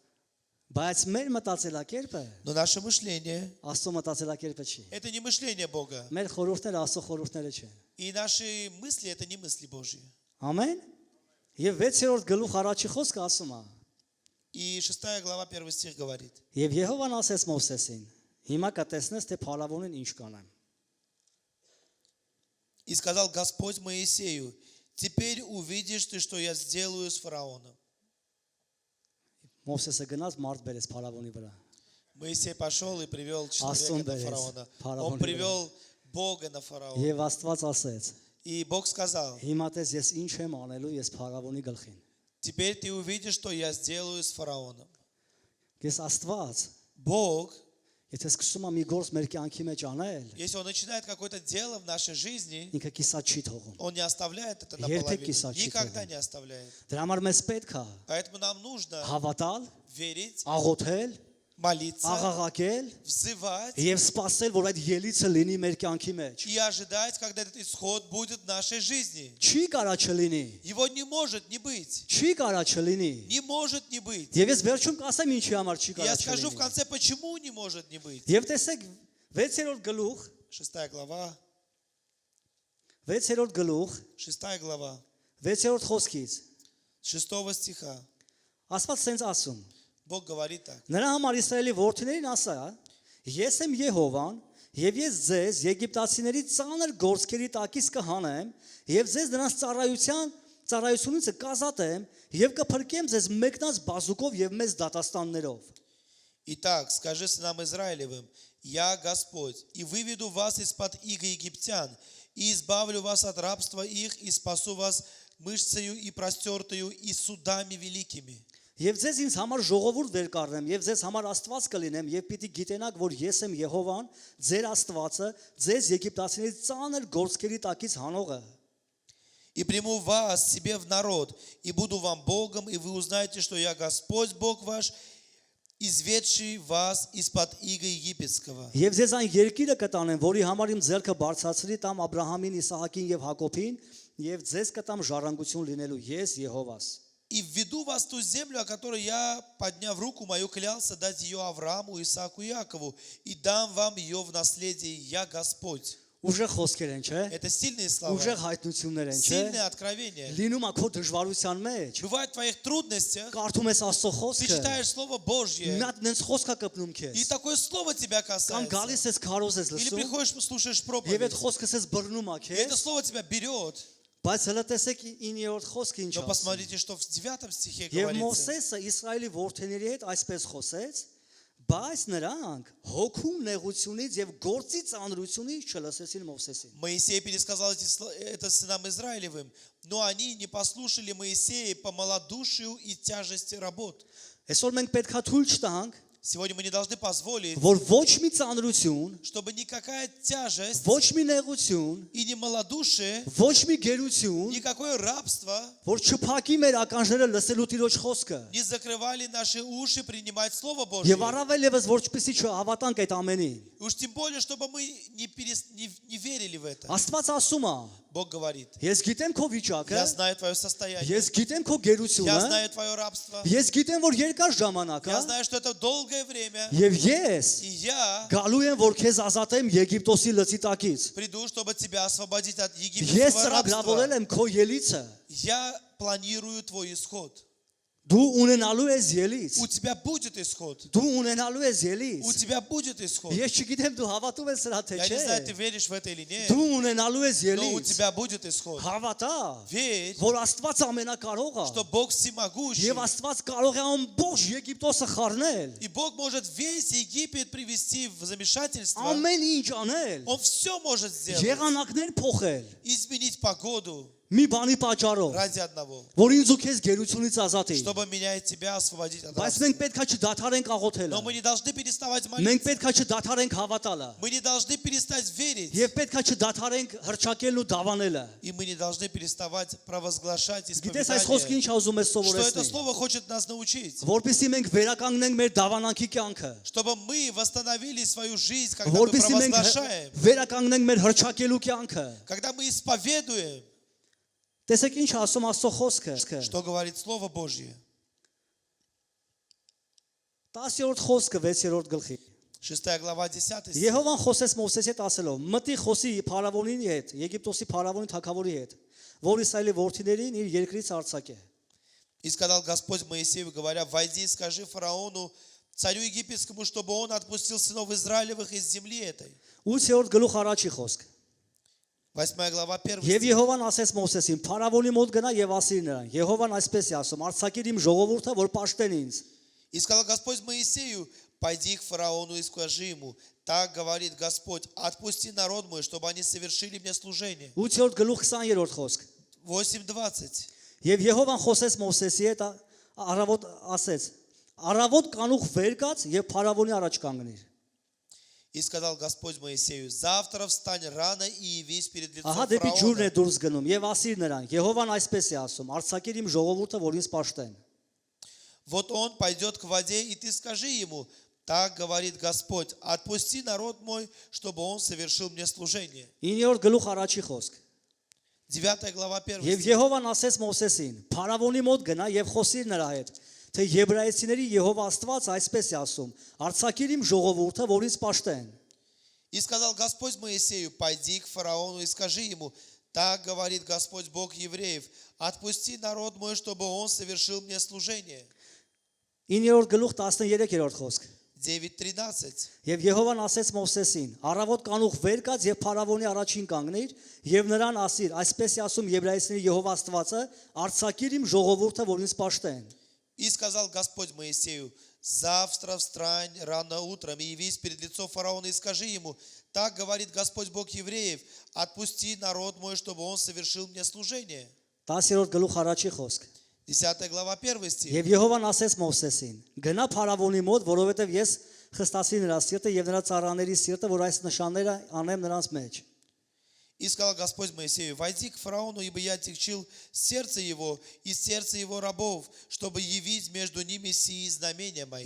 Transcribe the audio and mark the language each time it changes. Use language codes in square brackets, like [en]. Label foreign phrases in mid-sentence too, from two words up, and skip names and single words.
[hy] Բայց մեր մտածելակերպը [ru] Но наше мышление [hy] Աստծո մտածելակերպը չի։ – [ru] это не мышление Бога. [hy] Մեր խորհուրդները Աստծո խորհուրդները չեն։ [ru] И наши мысли – это не мысли Божьи. [hy] Ամեն։ Եվ 6-րդ գլուխ առաջի խոսքը ասում է. [ru] И 6 глава 1 стих говорит: [hy] Եվ Եհովան ասեց Մովսեսին. Հիմա կտեսնես թե փարավոնին ինչ կանեմ։ [ru] И сказал Господь Моисею: теперь увидишь ты, что я сделаю с фараоном. [hy] Մովսեսը գնաց մարդ բերեց փարավոնի վրա։ [ru] Моисей пошел и привел [hy] Ասում [ru] человека на [hy] բերեց [ru] фараона. [hy] փարավոնի [ru] Он [hy] վրա։ [ru] привел Бога на фараона. [hy] Եվ Աստված ասեց. [ru] И Бог сказал: [hy] Հիմա տես ես ինչ եմ անելու ես փարավոնի գլխին։ [ru] теперь ты увидишь, что я сделаю с фараоном. [hy] Ես Աստված, [ru] Бог, [hy] եթե սկսում եմ մի գործ մեր կյանքի մեջ անել, [ru] если он начинает какое-то дело в нашей жизни, [hy] ինքը կիսա չի թողում։ [ru] он не оставляет это [hy] Երբեք [ru] наполовину. [hy] կիսա չի [ru] Никогда [hy] թողում։ [ru] не оставляет. [hy] Դրա համար մեզ պետք է [ru] Поэтому нам нужно [hy] հավատալ, [ru] верить, [hy] աղոթել, [ru] молиться, [hy] աղաղակել [ru] взывать [hy] եւ սпасել, որ այդ ելիցը լինի մեր կյանքի մեջ։ [ru] и ожидать, когда этот исход будет в нашей жизни. [hy] Չի կարա չլինի։ [ru] Его не может не быть. [hy] Չի կարա չլինի։ [ru] Не может не быть. [hy] Եվ ես վերջում կասեմ ինչի համար չի [ru] Я [hy] կարա [ru] скажу в [hy] չլինի։ [ru] конце, почему не может не быть. [hy] Եվ տեսեք 6-րդ գլուխ, [ru] 6 глава, [hy] 6-րդ գլուխ, [ru] 6 глава, [hy] 6-րդ խոսքից [ru] 6 стиха. [hy] Աստված սենց ասում. [ru] Бог говорит так: [hy] Նրա համար Իսրայելի որդիներին ասա. Ես եմ Եհովան, եւ ես ձեզ Եգիպտացիների ծանր գործերի տակից կհանեմ, եւ ձեզ նրանց ծառայությունից կազատեմ, եւ կփրկեմ ձեզ մեկնած բազուկով եւ մեծ դատաստաններով։ [ru] Итак, скажи сынам Израилевым: я Господь, и выведу вас из-под иго египтян, и избавлю вас от рабства их, и спасу вас мышцею и простертою, и судами великими. [hy] Եվ ձեզ ինձ համար ժողովուրդ վեր կառնեմ, եւ ձեզ համար Աստված կլինեմ, եւ պիտի գիտենաք, որ ես եմ Եհովան, ձեր Աստվածը, ձեզ Եգիպտացիների ծանր գործերի տակից հանողը։ [ru] И приму вас себе в народ, и буду вам Богом, и вы узнаете, что я Господь Бог ваш, изведший вас из-под иго египетского. [hy] Եվ ձեզ այն երկիրը կտանեմ, որի համար իմ ձեռքը բարձրացրի տամ Աբրահամին, Իսահակին եւ Հակոբին, եւ ձեզ կտամ ժառանգություն լինելու ես Եհովաս։ [ru] И введу вас в ту землю, о которой я, подняв руку мою, клялся дать ее Аврааму, Исааку и Якову, и дам вам ее в наследие, я Господь. [hy] Ուժեղ խոսքեր են, չէ՞։ [ru] Это сильные слова, [hy] Ուժեղ հայտնություններ են, չէ՞։ [ru] сильные откровения. [hy] Լինում է քո դժվարության մեջ։ [ru] Бывает в твоих трудностях, [hy] Կարդում ես Աստծո [ru] ты [hy] խոսքը։ [ru] читаешь Слово Божье, [hy] Մի հատ նենց խոսքա կպնում [ru] и [hy] քեզ։ [ru] такое слово тебя [hy] Կամ [ru] касается. [hy] գալիս ես քարոզ ես [ru] Или [hy] լսում, [ru] приходишь, слушаешь [hy] եւ [ru] проповедь, [hy] այդ խոսքս ես բռնում ա [ru] и это [hy] քեզ։ [ru] слово тебя берет. [hy] Բայց հələ տեսեք 9-րդ խոսքը ինչ [ru] Но [hy] ասում։ [ru] посмотрите, что в 9 стихе [hy] Եվ [ru] говорится. [hy] Մովսեսը Իսրայելի որդիների հետ այսպես խոսեց, բայց նրանք հոգու նեղությունից եւ գործի ծանրությունից չլսեցին Մովսեսին։ [ru] Моисей пересказал это сынам Израилевым, но они не послушали Моисея по малодушию и тяжести работ. [hy] Այսօր մենք պետքա թույլ չտանք, [ru] Сегодня мы не должны позволить, [hy] որ ոչ մի ծանրություն, [ru] чтобы никакая тяжесть [hy] ոչ մի նեղություն, [ru] и не малодушие, [hy] ոչ մի գերություն, [ru] никакое рабство [hy] որ չփակի մեր ականջները лսելու Տիրոջ խոսքը։ [ru] не закрывали наши уши принимать Слово Божье. [hy] Եվ առավել եւս որչպեսի չհավատանք այդ ամենին։ [ru] Уж тем более, чтобы мы не верили в это. [hy] Աստված ասում է. [ru] Бог говорит: [hy] Ես гիտեմ քո վիճակը, [ru] я знаю твое состояние, [hy] ես գիտեմ քո [ru] я [hy] գերությունը, [ru] знаю твое рабство, [hy] ես գիտեմ որ երկար ժամանակ [ru] я [hy] է, [ru] знаю, что это долгое время, [hy] եւ ես [ru] и я [hy] գալու եմ որ քեզ ազատեմ Եգիպտոսի լծի տակից։ [ru] приду, чтобы тебя освободить от [hy] Ես [ru] египетского [hy] ծրագրավորել [ru] рабства. [hy] եմ քո ելիցը։ [ru] Я планирую твой исход. [hy] Դու ունենալու ես ելից։ [ru] У тебя будет исход. [hy] Դու ունենալու ես [ru] У [hy] ելից։ [ru] тебя будет исход. [hy] Ես չգիտեմ դու հավատում ես սրա թե [ru] Я не знаю, ты [hy] չէ։ [ru] веришь в это или нет, [hy] Դու ունենալու ես [ru] но у [hy] ելից։ [ru] тебя будет исход. [hy] Հավատա, [ru] Верь, [hy] որ Աստված ամենակարող [ru] что [hy] է։ [ru] Бог всемогущий. [hy] Եվ Աստված կարող է ամբողջ Եգիպտոսը խառնել։ [ru] И Бог может весь Египет привести в замешательство. [hy] Ամեն ինչ անել։ [ru] Он все может сделать. [hy] Եղանակներ փոխել։ [ru] Изменить погоду. [hy] մի բանի պատճառով, [ru] ради одного, [hy] որ ինձ ու քեզ գերությունից ազատի։ [ru] чтобы меня и тебя освободить от [hy] Բայց [ru] рабства. [hy] մենք պետքա չդադարենք աղոթելը։ [ru] Но мы не должны переставать [hy] Մենք [ru] молиться. [hy] պետքա չդադարենք հավատալը։ [ru] Мы не должны перестать верить. [hy] Եվ պետքա չդադարենք հրճակելն ու դավանելը։ [ru] И мы не должны переставать провозглашать [hy] Գիտես այս խոսքը [ru] исповедание. [hy] ինչ ուզում է [ru] Что это [hy] սովորեցնել։ [ru] слово хочет нас научить. [hy] Որպեսզի մենք վերականգնենք մեր դավանանքի կյանքը։ [ru] Чтобы мы восстановили свою жизнь, когда мы [hy] Որպեսզի մենք [ru] провозглашаем. [hy] վերականգնենք մեր հրճակելու կյանքը։ [ru] Когда мы исповедуем, [hy] Տեսեք ինչ ասում Աստծո խոսքը։ [ru] что говорит Слово Божье. [hy] 10-րդ խոսքը 6-րդ գլխի։ [ru] 6 глава 10 стих. [hy] Եհովան խոսեց Մովսեսի հետ ասելով. «Մտի խոսի Փարավոնի հետ, Եգիպտոսի Փարավոնի թագավորի հետ, որ Իսրայելի որդիներին իր երկրից արձակե»։ [ru] И сказал Господь Моисею, говоря, «Войди и скажи фараону, царю египетскому, чтобы он отпустил сынов Израилевых из земли этой». [hy] 8-րդ գլուխ առաջի խոսք։ [ru] 8 глава 1 [hy] Եվ [ru] стих. [hy] Եհովան ասեց Մովսեսին. «Փարավոնի մոտ գնա եւ ասիր նրան. Եհովան այսպես է ասում. արձակիր իմ ժողովուրդը, որ պաշտեն ինձ»։ [ru] И сказал Господь Моисею, «Пойди к фараону и скажи ему, так говорит Господь, отпусти народ мой, чтобы они совершили мне служение». [hy] 8-րդ գլուխ 20-րդ խոսք։ [ru] 8:20. [hy] Եվ Եհովան խոսեց Մովսեսի հետ առավոտ ասեց. «Առավոտ կանուխ վեր կաց եւ Փարավոնի առաջ կանգնիր»։ [ru] И сказал Господь Моисею, «Завтра встань рано и явись перед лицом [hy] Ահա դեպի ջուրն է [ru] фараона». [hy] դուրս գնում եւ ասիր նրան. Եհովան այսպես է ասում. արձակիր իմ ժողովուրդը, որ ինձ պաշտեն։ [ru] Вот он пойдет к воде, и ты скажи ему, так говорит Господь, отпусти народ мой, чтобы он совершил мне служение. [hy] 9-րդ գլուխ առաջի խոսք։ [ru] 9 глава 1 [hy] Եվ [ru] стих. [hy] Եհովան ասեց Մովսեսին. Փարավոնի մոտ գնա եւ խոսիր նրա հետ, թե Եբրայեցիների Եհովա Աստված այսպես է ասում. արձակիր իմ ժողովուրդը, որ ինձ պաշտեն։ [ru] И сказал Господь Моисею, пойди к фараону и скажи ему, так говорит Господь Бог евреев, отпусти народ мой, чтобы он совершил мне служение. [hy] 9-րդ գլուխ 13-րդ խոսք։ [ru] 9:13. [hy] Եվ Եհովան ասեց Մովսեսին. առավոտ կանուխ վեր կաց եւ Փարավոնի առաջին կանգնիր եւ նրան ասիր. այսպես է ասում Եբրայեցիների Եհովա Աստվածը. արձակիր իմ ժողովուրդը, որ ինձ պաշտեն։ [ru] И сказал Господь Моисею, завтра встань рано утром и явись перед лицом фараона и скажи ему, так говорит Господь Бог евреев, отпусти народ мой, чтобы он совершил мне служение. [hy] 10-րդ գլուխ առաջի խոսք։ [ru] 10 глава 1 стих. [hy] Եվ Եհովան ասեց Մովսեսին. գնա Փարավոնի մոտ, որովհետև ես խստացի նրա սիրտը եւ նրա ծառաների սիրտը, որ այս նշանները անեմ նրանց մեջ։ [ru] И сказал Господь Моисею, войди к фараону, ибо я отягчил сердце его и сердце его рабов, чтобы явить между ними сии знамения мои.